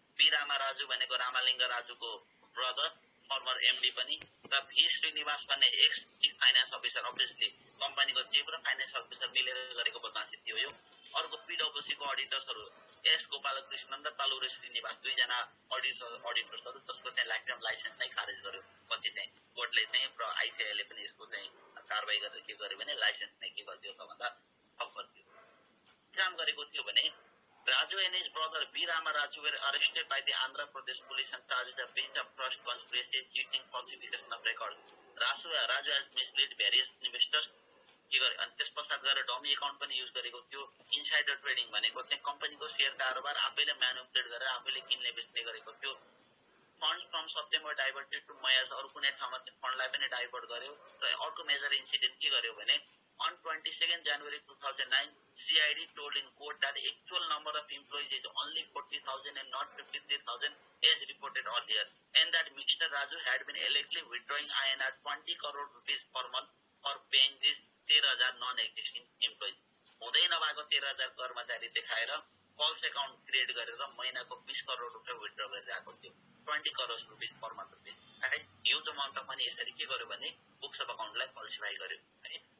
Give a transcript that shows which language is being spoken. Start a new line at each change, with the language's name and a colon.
Nepali: Be Rama Raju भनेको Ramalinga राजुको brother, former MD पनि, र भी श्रीनिवास भन्ने x chief finance officer, obviously कम्पनीको चिफ र फाइनेन्स अफिसर मिलेर गरेको बदमासी थियो यो। अर्को पिडब्ल्युसीको अडिटर्सहरू एस गोपालकृष्णन र तलुरे श्रीनिवास, दुईजना अडिटर्सहरू जसको चाहिँ लाइफटाइम लाइसेन्स नै खारेज गर्यो। पछि चाहिँ कोर्टले चाहिँ र आइसिआईले पनि यसको चाहिँ कारवाही गरेर के गर्यो भने लाइसेन्स नै के गरिदियो त भन्दा ठप गरिदियो। काम गरेको थियो भने
English: Raju and his brother B. Rama Raju were arrested by the Andhra Pradesh police and charged a breach of trust, conspiracy, cheating, falsification of records. Raju has misled various investors.
Nepali: अनि त्यस पश्चात गएर डमी एकाउन्ट पनि use गरेको थियो। Insider trading भनेको चाहिँ कम्पनीको सेयर कारोबार आफैले म्यानुपुलेट गरेर आफैले किन्ने बेच्ने गरेको थियो। Fund from Satyam diverted to मयाज, अरू कुनै ठाउँमा फन्डलाई पनि डाइभर्ट गर्यो। र अर्को मेजर इन्सिडेन्ट के गर्यो भने
English: on 22nd January 2009, CID told in court that the actual number of employees is only 40,000 and not 53,000 as reported earlier, and that Mr. Raju had been allegedly withdrawing INR 20 crore rupees per month for paying these 13,000 non-existing employees.
Nepali: हुँदै नभएको 13,000 कर्मचारी देखाएर falls account create गरेर महिनाको 20 करोड रुपियाँ withdraw गरिरहेको थियो। 20 crore rupees per month rupees, right.
English: huge amount of money
Nepali: यसरी के गर्यो भने बुक्स अफ अकाउन्टलाई फल्सिफाई गर्यो, है।